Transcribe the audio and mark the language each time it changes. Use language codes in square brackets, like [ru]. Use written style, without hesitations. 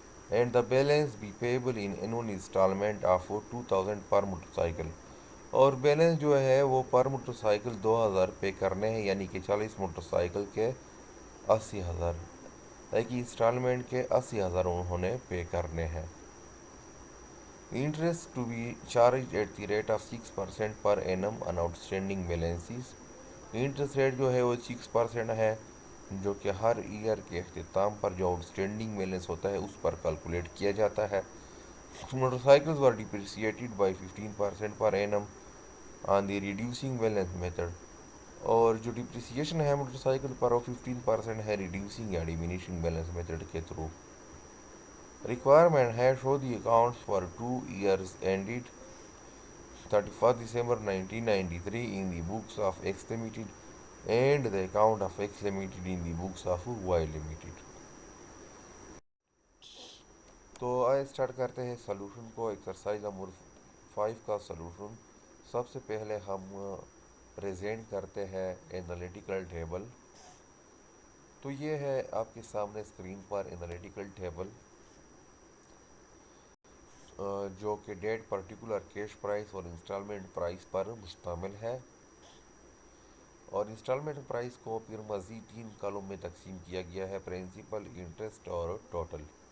[en] and the balance be payable in annual instalment of 2,000 پر motor cycle, [ur] اور balance جو ہے وہ پر motor cycle 2,000 پے کرنے ہیں، یعنی کہ 40 موٹر سائیکل کے 80,000، ایک انسٹالمنٹ کے 80,000 انہوں نے پے کرنے ہیں. [en] Interest to be charged at the rate of 6% per annum on outstanding balances. [ur] Interest rate جو ہے وہ 6% ہے، جو کہ ہر ایئر کے اختتام پر جو آؤٹ اسٹینڈنگ بیلنس ہوتا ہے اس پر کیلکولیٹ کیا جاتا ہے. [en] motor cycles were depreciated by 15% پر annum on the reducing balance method, [ur] اور جو ڈپریسیشن ہے موٹر سائیکل پر وہ 15% ہے ریڈیوسنگ یا ڈیمینیشنگ بیلنس میتھڈ کے تھرو. [en] Requirement ہے show the accounts for 2 years ended 31st December 1993 in the books of X Limited and the account of X Limited in the books of Y Limited. [ur] تو آئے start کرتے ہیں solution کو. Exercise number 5 کا solution. سب سے پہلے ہم present کرتے ہیں انالیٹیکل ٹیبل. تو یہ ہے آپ کے سامنے اسکرین پر انالیٹیکل ٹیبل، جو کہ ڈیٹ پرٹیکولر کیش پرائس اور انسٹالمنٹ پرائس پر مشتمل ہے، اور انسٹالمنٹ پرائس کو پھر مزید 3 کالم میں تقسیم کیا گیا ہے: پرنسپل، انٹرسٹ اور ٹوٹل.